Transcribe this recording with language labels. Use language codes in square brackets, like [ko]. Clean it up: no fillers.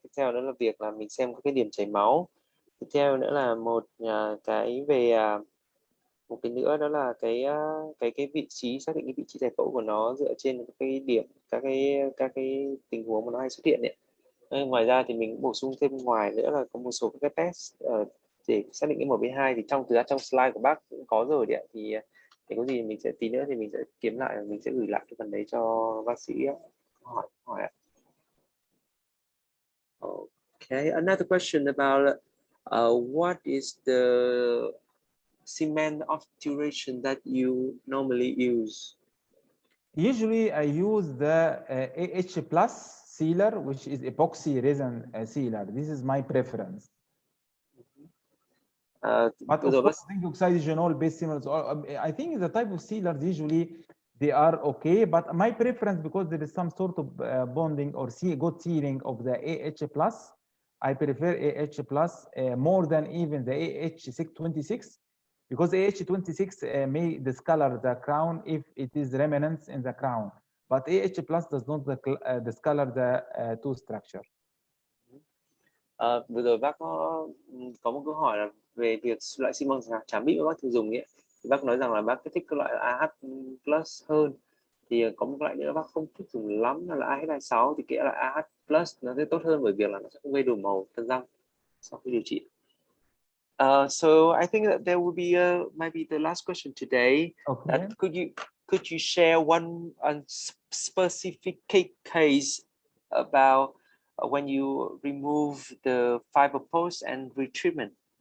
[vi] Tiếp theo đó là việc là mình xem các cái điểm chảy máu. Tiếp theo nữa là một cái về một cái nữa, đó là cái vị trí, xác định cái vị trí giải phẫu của nó dựa trên cái điểm, các cái tình huống mà nó hay xuất hiện đấy. Ngoài ra thì mình bổ sung thêm ngoài nữa là có một số các cái test để xác định cái MB2, thì trong slide của bác cũng có rồi đấy. Thì có gì mình sẽ tí nữa thì mình sẽ kiếm lại và mình sẽ gửi lại cái phần đấy cho bác sĩ hỏi. [en] Okay, another question about what is the cement obturation that you normally use? Usually I use the AH plus sealer, which is epoxy resin sealer. This is my preference. But of course, zinc oxide genol based sealers, I think the type of sealers usually they are okay, but my preference, because there is some sort of bonding or good sealing of the AH plus, I prefer AH plus more than even the AH26, because AH26 may discolor the crown if it is remnants in the crown, but AH plus does not discolor the tooth structure. [vi] Vừa rồi bác có một câu hỏi là về việc loại xi măng trám bị mà bác thường dùng ấy, thì bác nói rằng là bác thích cái loại AH plus hơn. Thì có một loại nữa bác không thích dùng lắm là AH26, thì cái loại AH plus nó sẽ tốt hơn bởi việc là nó sẽ không gây đổi màu thân răng sau khi điều trị. [en] So I think that there will be maybe the last question today. Okay. Could you share one specific case about when you remove the fiber post and retreatment?